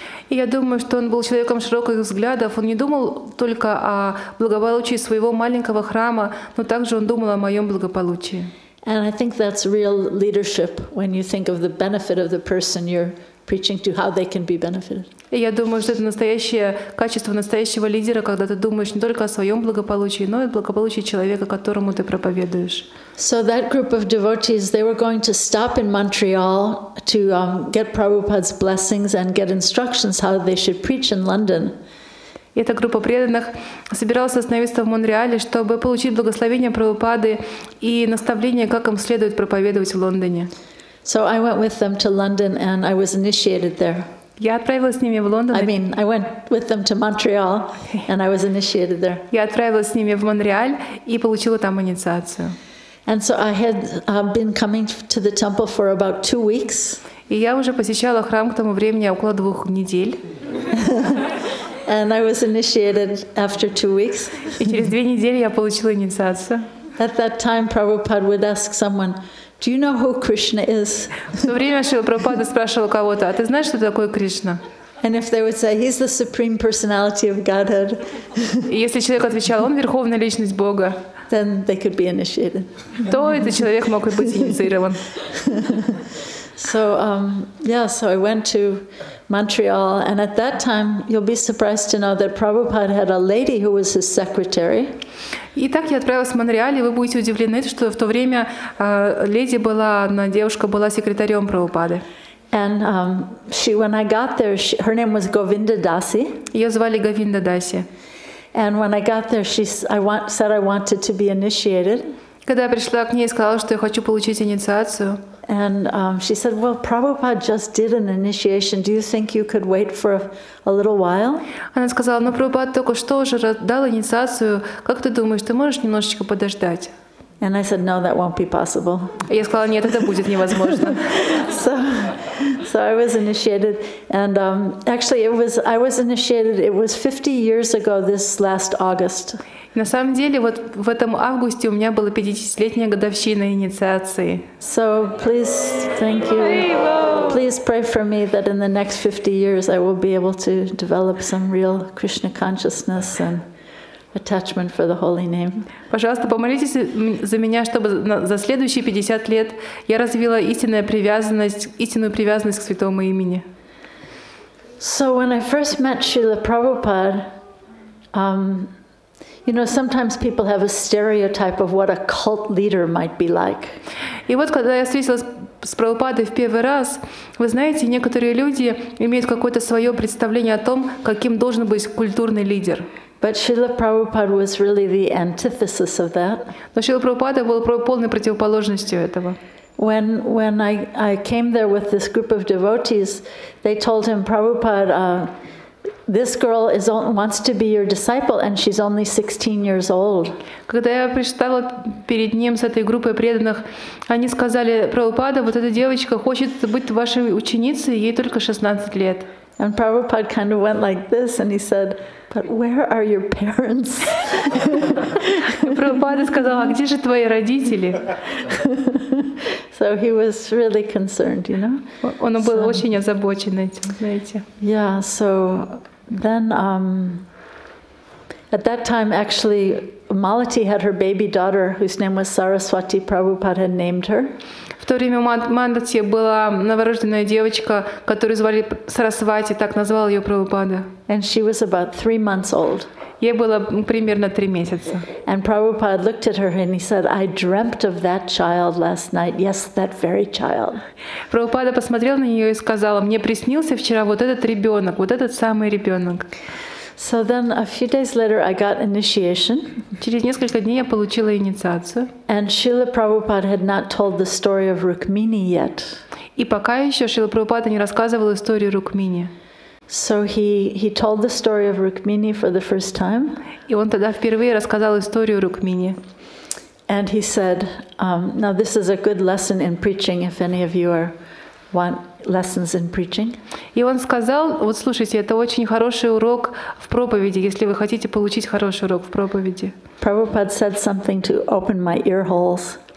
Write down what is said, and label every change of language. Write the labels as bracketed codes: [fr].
[ru] И я думаю, что он был человеком широких взглядов. Он не думал только о благополучии своего маленького храма, но также он думал о моем благополучии. [en] And I think that's real leadership, when you think of the benefit of the person you're preaching to, how they can be benefited. [ru] И я думаю, что это настоящее качество настоящего лидера, когда ты думаешь не только о своем благополучии, но и о благополучии человека, которому ты проповедуешь. [en] So that group of devotees, they were going to stop in Montreal to get Prabhupada's blessings and get instructions how they should preach in London. [ru] И эта группа преданных собиралась остановиться в Монреале, чтобы получить благословение Прабхупады и наставление, как им следует проповедовать в Лондоне. [en] So I went with them to London and I was initiated there. [ru] Я отправилась с ними в Лондон. [en] I went with them to Montreal and I was initiated there. [ru] Я отправилась с ними в Монреаль и получила там инициацию. [en] And so I had been coming to the temple for about 2 weeks. [ru] И я уже посещала храм к тому времени около 2 недель. [en] And I was initiated after 2 weeks. [ru] И через 2 недели я получила инициацию. [en] At that time, Prabhupada would ask someone, "Do you know who Krishna is?" [ru] В то время Шрила Прабхупада спрашивал кого-то: «А ты знаешь, что такое Кришна?» [en] And if they would say, "He's the supreme personality of Godhead," [ru] И если человек отвечал: «Он верховная личность Бога», [en] then they could be initiated. [ru] то этот человек мог быть инициирован. [en] So so I went to Montreal, and at that time, you'll be surprised to know that Prabhupada had a lady who was his secretary. [ru] Итак, я отправилась в Монреаль, и вы будете удивлены, что в то время леди была, одна девушка была секретарем Прабхупады. [en] And when I got there, her name was Govinda Dasi. [ru] Ее звали Говинда Даси. [en] And when I got there, said I wanted to be initiated. [ru] Когда я пришла к ней и сказала, что я хочу получить инициацию, [en] And she said, "Well, Prabhupada just did an initiation. Do you think you could wait for a little while?" [ru] она сказала: «Ну, Прабхупада только что уже дал инициацию. Как ты думаешь, ты можешь немножечко подождать?» [en] And I said, "No, that won't be possible." [ru] Я сказала: «Нет, это будет невозможно». [en] So I was initiated, and actually, I was initiated. It was 50 years ago this last August. [ru] На самом деле, вот в этом августе у меня была 50-летняя годовщина инициации. [en] So please, thank you. Please pray for me that in the next 50 years I will be able to develop some real Krishna consciousness and attachment for the holy name. [ru] Пожалуйста, помолитесь за меня, чтобы за следующие 50 лет я развила истинную привязанность к святому имени. [en] So when I first met Srila Prabhupada, sometimes people have a stereotype of what a cult leader might be like. [ru] И вот, когда я встретилась с Прабхупадой в первый раз, вы знаете, некоторые люди имеют какое-то свое представление о том, каким должен быть культурный лидер. [en] But Srila Prabhupada was really the antithesis of that. [ru] Но Шрила Прабхупада был полной противоположностью этого. [en] When I came there with this group of devotees, they told him, "Prabhupada, this girl wants to be your disciple, and she's only 16 years old." [ru] Когда я предстала перед ним с этой группой преданных, они сказали: «Прабхупада, вот эта девочка хочет быть вашей ученицей, ей только 16 лет». [en] And Prabhupada kind of went like this, and he said, "But where are your parents?" [ru] Прабхупада сказал: «А где же твои родители?» [en] So he was really concerned, [ru] Он был очень озабочен этим, знаете. [en] Yeah, so then at that time, actually, Malati had her baby daughter, whose name was Saraswati. Prabhupada had named her. [ru] В то время у Мандати была новорожденная девочка, которую звали Сарасвати, так назвал ее Прабхупада. [en] And she was about 3 months old. [ru] Ей было примерно 3 месяца. [en] And Prabhupada looked at her and he said, "I dreamt of that child last night. Yes, that very child." [ru] Прабхупада посмотрел на нее и сказал: «Мне приснился вчера вот этот ребенок, вот этот самый ребенок». [en] So then a few days later I got initiation. [ru] Через несколько дней я получила инициацию. [en] And Srila Prabhupada had not told the story of Rukmini yet. [ru] И пока еще Шрила Прабхупада не рассказывал историю Рукмини. [en] So he told the story of Rukmini for the first time. [ru] И он тогда впервые рассказал историю Рукмини. [en] And he said, now this is a good lesson in preaching if any of you want lessons in preaching. [ru] И он сказал: вот слушайте, это очень хороший урок в проповеди, если вы хотите получить хороший урок в проповеди. [en] Prabhupada said something to open my ear holes.